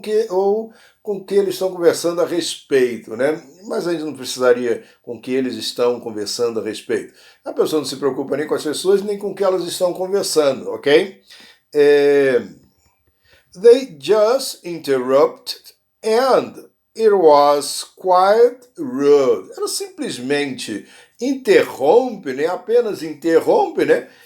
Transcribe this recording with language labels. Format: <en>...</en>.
<pt>Ou com que eles estão conversando a respeito, né? Mas a gente não precisaria com que eles estão conversando a respeito. A pessoa não se preocupa nem com as pessoas, nem com o que elas estão conversando, ok?</pt> <en>They just interrupted and it was quite rude.</en> <pt>Ela simplesmente interrompe, né? Apenas interrompe, né?</pt>